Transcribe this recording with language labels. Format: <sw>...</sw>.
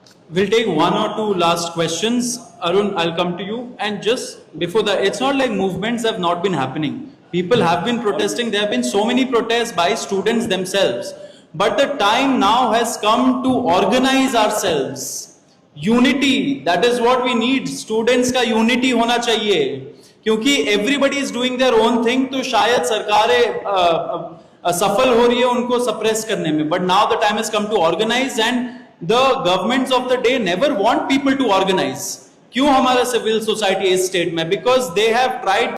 <en>We'll take one or two last questions. Arun, I'll come to you. And just before that, it's not like movements have not been happening. People have been protesting. There have been so many protests by students themselves. But the time now has come to organize ourselves. Unity, that is what we need.</en> <hi>Students का unity होना चाहिए. क्योंकि</hi> <en>everybody is doing their own thing,</en> <hi>तो शायद सरकारें सफल हो रही है उनको suppress करने में.</hi> <en>But now the time has come to organize, and the governments of the day never want people to organize.</en> <hi>क्यों हमारा</hi> <en>civil society is state में? Because they have tried</en>